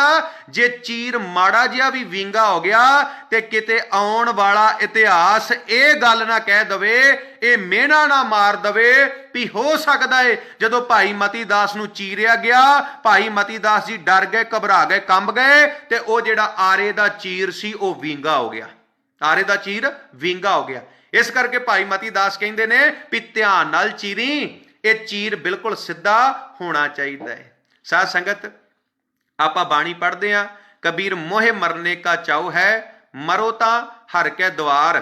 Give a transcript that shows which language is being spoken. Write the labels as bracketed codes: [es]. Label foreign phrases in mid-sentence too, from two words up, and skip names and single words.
[pa] ਜੇ ਚੀਰ ਮਾੜਾ ਜਿਹਾ ਭੀ ਵਿੰਗਾ ਹੋ ਗਿਆ ਤੇ ਕਿਤੇ ਆਉਣ ਵਾਲਾ ਇਤਿਹਾਸ ਇਹ ਗੱਲ ਨਾ ਕਹਿ ਦਵੇ, ਇਹ ਮਿਹਣਾ ਨਾ ਮਾਰ ਦਵੇ ਭੀ ਹੋ ਸਕਦਾ ਹੈ ਜਦੋਂ ਭਾਈ ਮਤੀ ਦਾਸ ਨੂੰ ਚੀਰਿਆ ਗਿਆ, ਭਾਈ ਮਤੀ ਦਾਸ ਜੀ ਡਰ ਗਏ, ਘਬਰਾ ਗਏ, ਕੰਬ ਗਏ, ਤੇ ਉਹ ਜਿਹੜਾ ਆਰੇ ਦਾ ਚੀਰ ਸੀ ਉਹ ਵਿੰਗਾ ਹੋ ਗਿਆ। ਆਰੇ ਦਾ ਚੀਰ ਵਿੰਗਾ ਹੋ ਗਿਆ। ਇਸ ਕਰਕੇ ਭਾਈ ਮਤੀ ਦਾਸ ਕਹਿੰਦੇ ਨੇ ਵੀ ਧਿਆਨ ਨਾਲ ਚੀਰੀ, ਇਹ ਚੀਰ ਬਿਲਕੁਲ ਸਿੱਧਾ ਹੋਣਾ ਚਾਹੀਦਾ ਹੈ। ਸਾਧ ਸੰਗਤ, ਆਪਾਂ ਬਾਣੀ ਪੜ੍ਹਦੇ ਹਾਂ, ਕਬੀਰ ਮੋਹਿ ਮਰਨੇ ਕਾ ਚਾਉ ਹੈ, ਮਰੋ ਤਾਂ ਹਰ ਕੇ ਦੁਆਰ।